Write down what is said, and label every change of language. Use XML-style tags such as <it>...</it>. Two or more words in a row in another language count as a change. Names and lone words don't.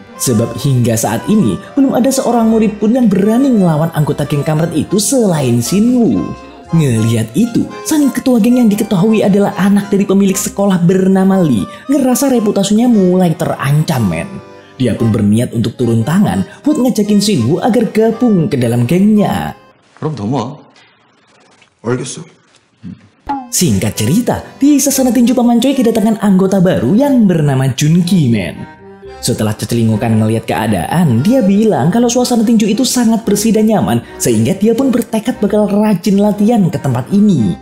<id>Sebab hingga saat ini belum ada seorang murid pun yang berani ngelawan anggota geng kampret itu selain Shinwoo. Ngelihat itu, sang ketua geng yang diketahui adalah anak dari pemilik sekolah bernama Lee ngerasa reputasinya mulai terancam, men. Dia pun berniat untuk turun tangan buat ngajakin Shinwoo agar gabung ke dalam gengnya.</id> <ko>그럼 넘어와. 알겠어.</ko> <id>Singkat cerita, di sasana tinju Paman Choi kedatangan anggota baru yang bernama Junki, men. Setelah celingukan ngelihat keadaan, dia bilang kalau suasana tinju itu sangat bersih dan nyaman, sehingga dia pun bertekad bakal rajin latihan ke tempat ini.</id>